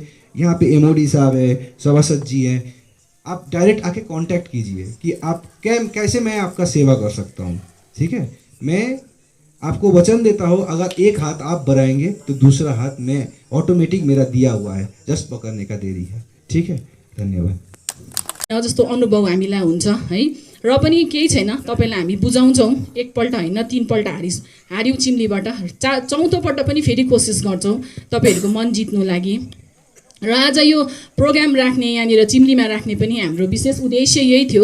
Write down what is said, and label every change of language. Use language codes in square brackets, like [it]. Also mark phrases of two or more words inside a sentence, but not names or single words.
[hi] यहाँ पे एमओडी साहब है, सभासद जी हैं, आप डायरेक्ट आके कांटेक्ट कीजिए कि आप कैसे मैं आपका सेवा कर सकता हूँ, ठीक है। मैं आपको वचन देता हूँ, अगर एक हाथ आप बढ़ाएंगे तो दूसरा हाथ मैं ऑटोमेटिक मेरा दिया हुआ है, जस्ट पकड़ने का देरी है, ठीक है। धन्यवाद। [ne] जस्तो अनुभव हामीलाई हुन्छ है, र पनि केही छैन, तपाईँलाई हामी बुझाउँछौँ। एकपल्ट होइन 3 पल्ट हार्यौँ चिम्लीबाट, चौथोपल्ट पनि फेरि कोसिस गर्छौँ तपाईँहरूको मन जित्नु लागि। र आज यो प्रोग्राम राख्ने, यहाँनिर चिम्लीमा राख्ने पनि हाम्रो विशेष उद्देश्य यही थियो।